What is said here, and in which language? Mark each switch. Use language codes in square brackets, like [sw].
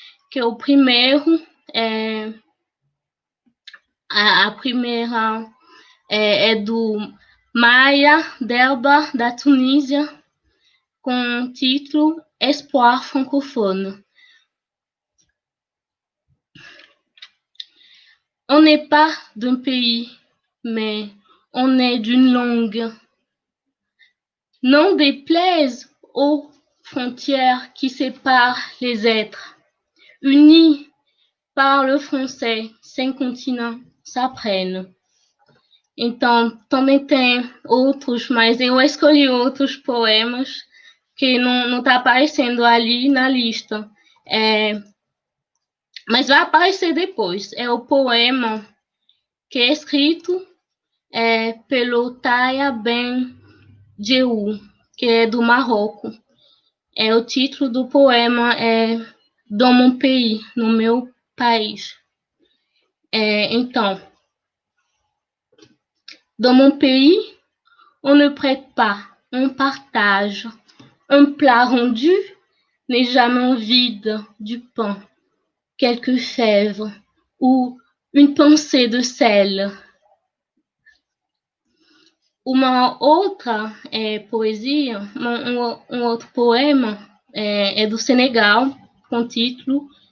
[pt] Que o primeiro a primeira é do Maya Delba, da Tunísia, com o título Espoir francophone. [fr] On n'est pas d'un pays, mais on est d'une langue. Non déplaise aux frontières qui séparent les êtres. Unis par le français, 5 continents s'apprennent. [pt] Então, também tem outros, mas eu escolhi outros poemas que não está aparecendo ali na lista. Mas vai aparecer depois. É o poema que é escrito pelo Taya Ben Jehu, que é do Marrocos. O título do poema é Dans mon pays, no meu país. [fr] Então, dans mon pays, on ne prête pas, on partage. Un plat rendu n'est jamais vide du pain, quelques fèves ou une pincée de sel. [pt] Uma outra poesia, um outro poema é do Senegal, com o título